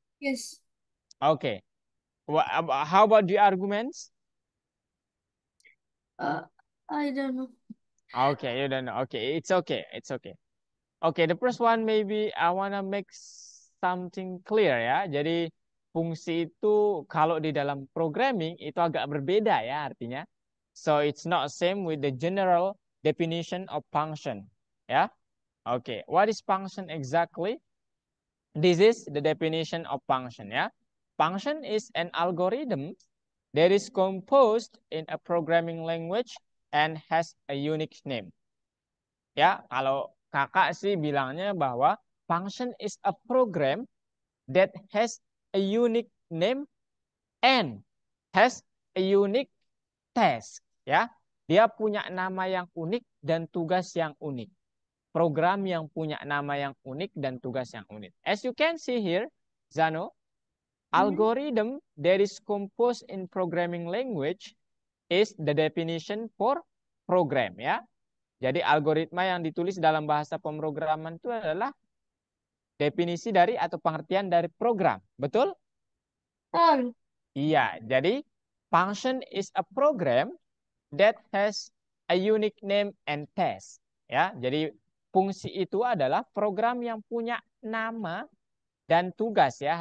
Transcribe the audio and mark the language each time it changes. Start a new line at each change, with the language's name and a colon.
English: Yes. Okay. How about the arguments? I don't know. Okay, you don't know. Okay, it's okay. It's okay. Okay, the first one maybe I wanna make something clear ya.
Indonesian: Jadi fungsi itu kalau di dalam programming itu agak berbeda ya artinya.
English: So it's not same with the general definition of function. Ya. Okay, what is function exactly? This is the definition of function ya. Function is an algorithm that is composed in a programming language and has a unique name.
Indonesian: Ya, kalau kakak sih bilangnya bahwa
English: function is a program that has a unique name and has a unique task.
Indonesian: Ya, dia punya nama yang unik dan tugas yang unik. Program yang punya nama yang unik dan tugas yang unik.
English: As you can see here, Zano, algorithm that is composed in programming language is the definition for program ya.
Indonesian: Jadi algoritma yang ditulis dalam bahasa pemrograman itu adalah definisi dari atau pengertian dari program. Betul? Betul. Iya, jadi
English: function is a program that has a unique name and task.
Indonesian: Ya, jadi fungsi itu adalah program yang punya nama dan tugas ya.